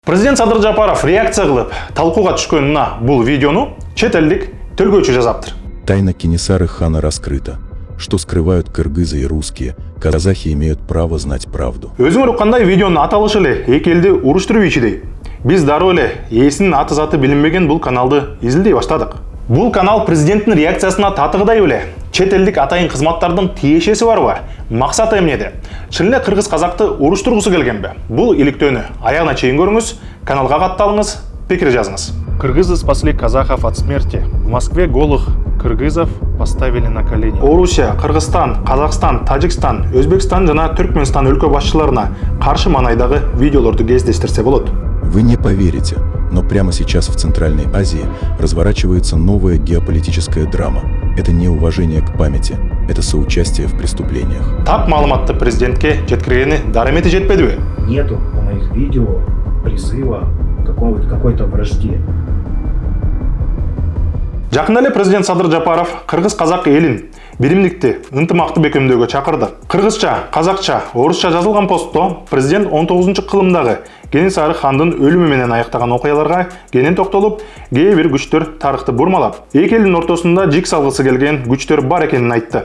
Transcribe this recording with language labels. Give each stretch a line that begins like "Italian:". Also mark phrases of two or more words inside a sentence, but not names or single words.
Kyrgyz: Президент Садыр Жапаров реакция кылып, талкууга түшкөн мына бул видеону чет элдик төлгөөчү жазаптыр.
Russian: Тайна Кенесары хана раскрыта. Что скрывают кыргызы и русские, казахи имеют право знать правду.
Kyrgyz: Өзүңөр уккандай видеонун аталышы эле эки элди уруштуруп ичидей. Биз дароо эле ээсинин аты заты билинбеген бул каналды изилдей баштадык. Бул канал президенттин реакциясына татыгыдай беле. Чет элдик атайын кызматтардын тиешеси барбы? Максаты эмнеде? Чын эле кыргыз казакты уруштургусу келгенби? Бул иликтөөнү аягына чейин көрүңүз, каналга катталыңыз, пикир жазыңыз.
Russian: Кыргызы спасли казахов от смерти. В Москве голых кыргызов поставили на колени.
Kyrgyz: Орусия, Кыргызстан, Казакстан, Тажикстан, Өзбекстан жана Түркмөнстан өлкө башчыларына каршы маанайдагы видеолорду кездештирсе болот.
Russian: Вы не поверите, но прямо сейчас в Центральной Азии разворачивается новая геополитическая драма. Это не уважение к памяти, это соучастие в преступлениях.
Kyrgyz: Так маалыматты президентке жеткиргени дарымети жетпедиби?
Russian: Нету на моих видео призыва к какой-то вражде.
Kyrgyz: Жакында эле президент Садыр Жапаров кыргыз-казак элин биримдикти, ынтымакты бекемдөөгө чакырды. Кыргызча, казакча, орусча жазылган постто президент 19-кылымдагы Кенесары хандын өлүмү менен аяктаган окуяларга кенен токтолуп, кээ бир күчтөр тарыхты бурмалап, эки элдин ортосунда жик салгысы келген күчтөр бар экенин айтты.